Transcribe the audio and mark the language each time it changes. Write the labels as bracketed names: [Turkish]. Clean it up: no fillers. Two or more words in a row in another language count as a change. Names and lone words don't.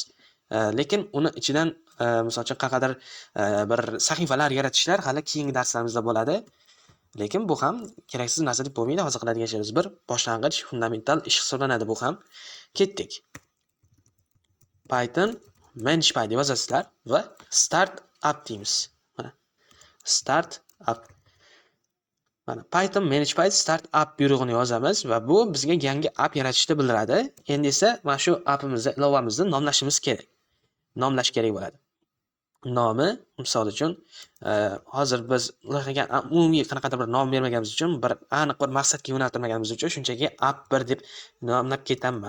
[Uzbek] Lekin uni ichidan misol uchun qanaqadir bir sahifalar yaratishlar hali keyingi darslarimizda bo'ladi. Lekin bu ham keraksiz narsa deb bo'lmaydi. Hozir qiladigan ishimiz bir boshlang'ich fundamental ish hisoblanadi bu ham. Ketdik. Python manage.py deb yozasizlar va [English] start up [Uzbek] deymiz. Mana [English] start up. [Uzbek] Mana Python manage.py [English] start up [Uzbek] buyrug'ini yozamiz va bu bizga yangi app yaratishni bildiradi. Endi esa mana shu appimizni, ilovamizni nomlashimiz kerak. Nomlash kerak bo'ladi. Nomi, misol uchun, hozir biz loyihaga umumiy qanaqadir bir nom bermaganimiz uchun, bir aniq bir maqsadga yo'naltirmaganimiz uchun shunchaki app1 deb nomlab ketaman.